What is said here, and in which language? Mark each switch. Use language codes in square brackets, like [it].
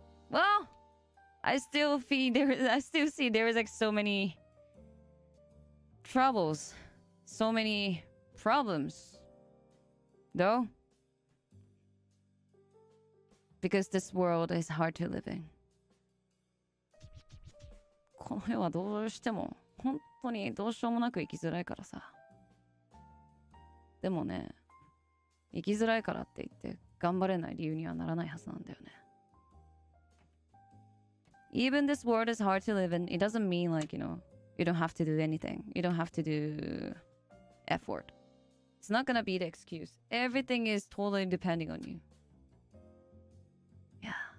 [en] Well, I still see there is like so many troubles, so many problems, though, because this world is hard to live in. [ja] この世はどうしても本当にどうしようもなく生きづらいからさ。でもね、生きづらいからって言って頑張れない理由にはならないはずなんだよね。 [en] Even this world is hard to live in, it doesn't mean like, you know, you don't have to do anything. You don't have to do effort. It's not gonna be the excuse. Everything is totally depending on you. Yeah.